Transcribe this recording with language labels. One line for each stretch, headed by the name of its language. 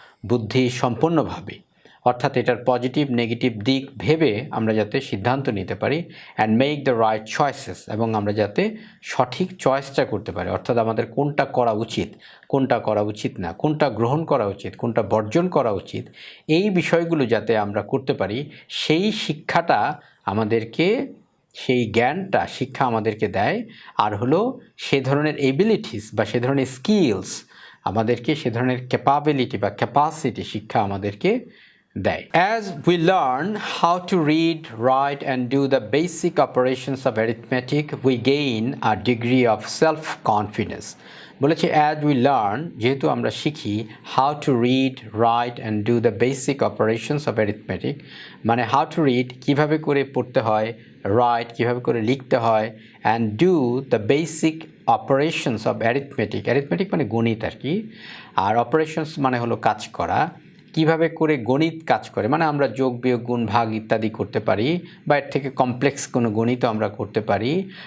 Bangla: বুদ্ধি সম্পন্নভাবে, অর্থাৎ এটার পজিটিভ নেগেটিভ দিক ভেবে আমরা যাতে সিদ্ধান্ত নিতে পারি,
English: and make the right choices
Bangla: এবং আমরা যাতে সঠিক চয়েসটা করতে পারি, অর্থাৎ আমাদের কোনটা করা উচিত, কোনটা করা উচিত না, কোনটা গ্রহণ করা উচিত, কোনটা বর্জন করা উচিত, এই বিষয়গুলো যাতে আমরা করতে পারি, সেই শিক্ষাটা আমাদেরকে, সেই জ্ঞানটা শিক্ষা আমাদেরকে দেয়। আর হলো সে ধরনের এবিলিটিস বা সে ধরনের স্কিলস আমাদেরকে, সে ধরনের ক্যাপাবিলিটি বা ক্যাপাসিটি শিক্ষা আমাদেরকে দেয়।
English: As we learn how to read, write and do the basic operations of arithmetic, we gain a degree of self-confidence.
Bangla: বলেছে
English: as we learn,
Bangla: যেহেতু আমরা শিখি,
English: how to read, write and do the basic operations of arithmetic,
Bangla: মানে how to read কীভাবে করে পড়তে হয়, write কীভাবে করে লিখতে হয়, and do the basic operations of arithmetic মানে গণিত আর কি, আর operations মানে হলো কাজ করা, কিভাবে করে গণিত কাজ করে, মানে আমরা যোগ বিয়োগ গুণ ভাগ ইত্যাদি করতে পারি, বা এর থেকে কমপ্লেক্স কোনো গণিত আমরা করতে পারি।